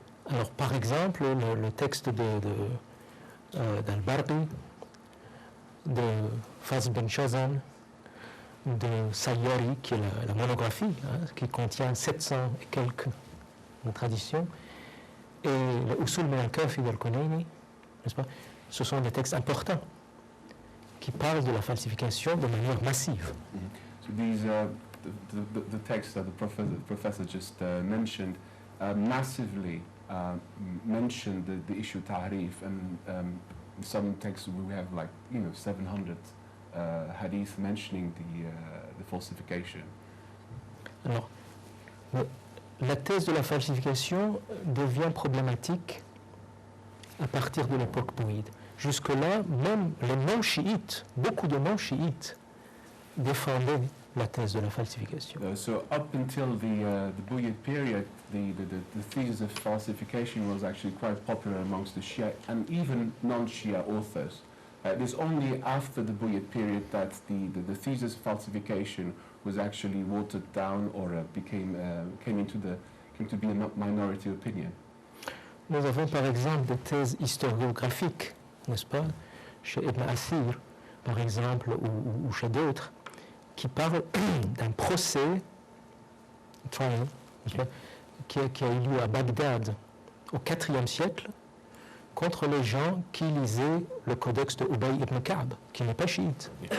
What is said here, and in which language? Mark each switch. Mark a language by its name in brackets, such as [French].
[French] Alors, par exemple, le texte d'Al-Barqi, de Fazl ben Shazan, de Sayyārī, qui est la monographie, qui contient 700 et quelques traditions, et le Usul min al-Kafi d'Al-Kulayni, n'est-ce pas? Ce sont des textes importants qui parlent de la falsification de manière massive. [English] So these the texts that the professor just mentioned massively mention the issue tahrif, and in some texts we have 700 hadith mentioning the falsification. [French] Alors, la thèse de la falsification devient problématique à partir de l'époque bouyide. Jusque-là, même les non-chiites, beaucoup de non-chiites, défendaient la thèse de la falsification. [English] So up until the Buyid period, the thesis of falsification was actually quite popular amongst the Shia and even non-Shia authors. It is only after the Buyid period that the thesis of falsification was actually watered down or came to be a minority opinion. [French] Nous avons par exemple des thèses historiographiques, n'est-ce pas, chez Ibn Asir, par exemple, ou chez d'autres, qui parlent d'un procès, trial, qui a eu lieu à Bagdad au IVe siècle, contre les gens qui lisaient le codex de Ubay ibn Ka'b, qui n'est pas chiite.